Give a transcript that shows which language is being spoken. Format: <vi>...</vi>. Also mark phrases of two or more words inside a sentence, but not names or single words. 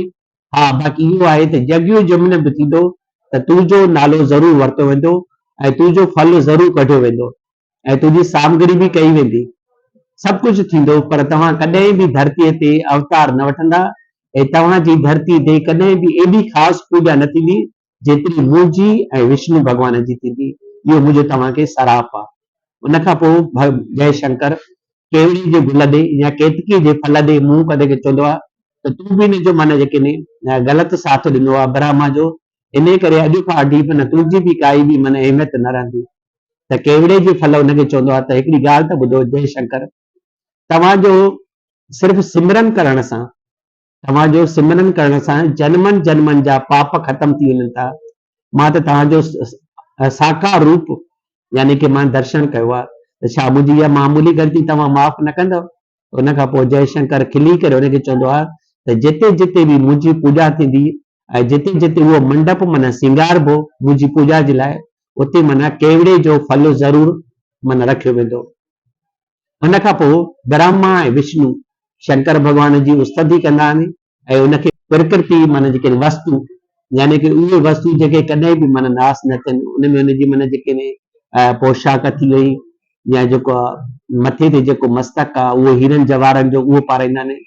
<sd>हा बाक़ी इहो आहे त यज्ञ जमुन बि थींदो त तुंहिंजो नालो ज़रूरु वरितो वेंदो ऐं तुंहिंजो फल ज़रूरु कढियो वेंदो ऐं तुंहिंजी सामग्री बि कई वेंदी, सभु कुझु थींदो, पर तव्हां कॾहिं बि धरतीअ ते अवतार न वठंदा ऐं तव्हांजी धरती ते कॾहिं बि एॾी ख़ासि पूॼा न थींदी जेतिरी मुंहिंजी ऐं विष्णु भॻवान जी थींदी। इहो मुंहिंजो तव्हांखे सराप आहे। उन खां पोइ जय शंकर केवड़ी जे गुल ॾे या केतकीअ जे फल ॾे मुंहुं कढे के चवंदो आहे त तूं बि हिनजो माना जेके ने ग़लति साथ ॾिनो आहे ब्रह्मा जो, इन करे अॼु खां वठी माना तुंहिंजी बि काई बि माना अहमियत न रहंदी। त केवड़े जे फल हुनखे चवंदो आहे त हिकिड़ी ॻाल्हि त ॿुधो जय शंकर, तव्हांजो सिर्फ़ु सिमरन करण सां, तव्हांजो सिमरन करण सां जन्मनि जन्मनि जा पाप ख़तम थी वञनि था। मां त तव्हांजो साकार रूप यानी कि मां दर्शन कयो आहे, त छा मुंहिंजी इहा मामूली ग़लती तव्हां माफ़ न कंदव? उन खां पोइ जय शंकर खिली करे हुनखे चवंदो आहे त जिते जिते बि मुंहिंजी पूॼा थींदी ऐं जिते जिते उहो मंडप माना सिंगारबो मुंहिंजी पूॼा जे लाइ, उते माना केवड़े जो फल ज़रूरु माना रखियो वेंदो। उन खां पोइ ब्रह्मा ऐं विष्णु शंकर भॻवान जी स्तुति कंदा आहिनि ऐं उनखे प्रकृति माना जेके वस्तु यानी कि उहे वस्तु जेके कॾहिं बि माना नाश न थियनि, उनमें उनजी माना जेके पोशाक थी वई या जेको मथे ते जेको मस्तक आहे उहो हीरनि जवाहरनि जो उहो पाराईंदा आहिनि।</sd>